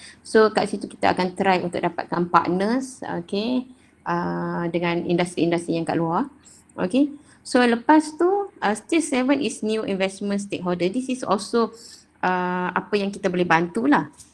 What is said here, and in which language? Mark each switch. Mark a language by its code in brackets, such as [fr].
[ms] So kat situ kita akan try untuk dapatkan partners, okay, dengan industri-industri yang kat luar. [en] Okay, so [ms] lepas tu [en] stage 7 is new investment stakeholder. This is also [ms] apa yang kita boleh bantu lah.